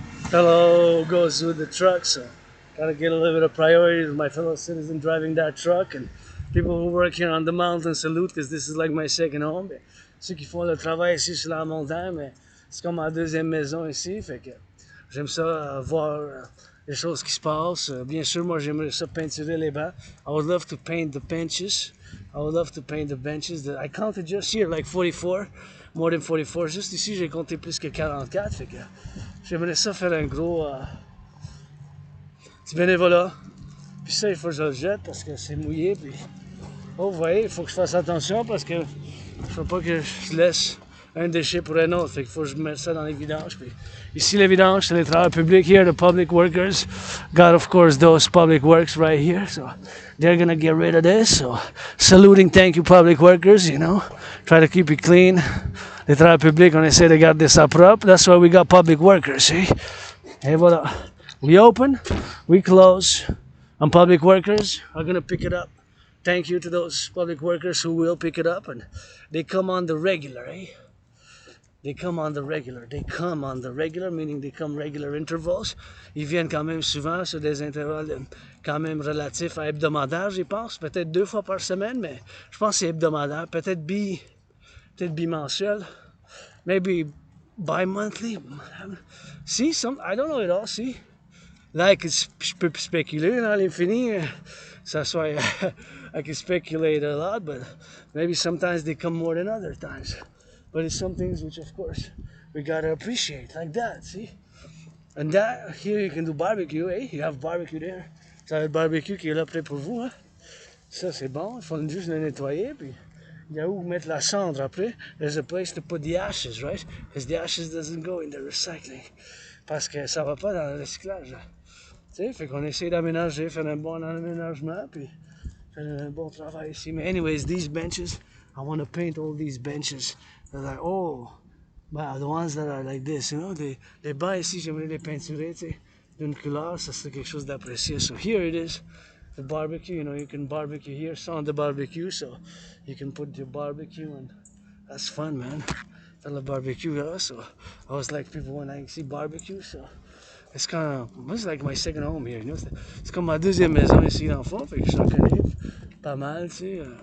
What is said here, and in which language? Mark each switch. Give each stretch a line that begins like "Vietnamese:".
English: Hello goes with the truck, so gotta get a little bit of priority to my fellow citizen driving that truck, and people who work here on the mountain salute, because this is like my second home.
French: Ceux qui font le travail ici sur la montagne, mais c'est comme ma deuxième maison ici, fait que j'aime ça voir les choses qui se passent. Bien sûr, moi j'aimerais ça peinturer les bancs.
English: I would love to paint the benches. I would love to paint the benches. I counted just here like 44, more than 44.
French: Juste ici, j'ai compté plus que 44. Fait que j'aimerais ça faire un gros petit bénévolat. Puis ça, il faut que je le jette parce que c'est mouillé. Puis, oh, vous voyez, il faut que je fasse attention parce que je ne veux pas que je laisse un déchet pour un autre. Fait qu'il faut que je mette ça dans les vidanges. Puis ici, les vidanges, c'est les travailleurs publics
English: here, the public workers. Got, of course, those public works right here. So they're gonna get rid of this. So saluting, thank you, public workers, Try to keep it clean.
French: Les travailleurs publics, on essaie de garder ça propre.
English: That's why we got public workers, see?
French: Et voilà.
English: We open, we close, and public workers are gonna pick it up. Thank you to those public workers who will pick it up, and they come on the regular, eh? They come on the regular. They come on the regular, meaning they come regular intervals.
French: Ils viennent quand même souvent sur des intervalles quand même relatifs à hebdomadaires, j'y pense. Peut-être 2 fois par semaine, mais je pense que c'est hebdomadaire. Peut-être bimensuel.
English: Maybe bi-monthly. See, I don't know it all, see.
French: Là, je peux spéculer dans l'infini. Ça soit,
English: I can speculate a lot, but maybe sometimes they come more than other times. But it's some things which, of course, we gotta appreciate, like that, see? And that, here you can do barbecue, eh? You have barbecue there.
French: Ça va être barbecue qui est là près pour vous, hein? Ça, c'est bon. Il faut juste le nettoyer, puis il y a où mettre la cendre après.
English: There's a place to put the ashes, right? Because the ashes doesn't go in the recycling.
French: Parce que ça va pas dans le recyclage. Tu sais, fait qu'on essaie d'aménager, faire un bon aménagement, puis faire un bon travail ici. Mais
English: anyways, these benches, I want to paint all these benches. They're like, oh, wow, the ones that are like this,
French: les bancs ici, j'aimerais les peinturer, tu sais, d'une couleur, ça serait quelque chose d'apprécié.
English: So here it is, the barbecue, you can barbecue here, it's on the barbecue, so you can put your barbecue, and that's fun, man.
French: Faire le barbecue,
English: so I was like, people when I see barbecue, so it's like my second home here,
French: c'est comme ma deuxième maison ici, dans le fond, fait que je connais pas mal, tu sais.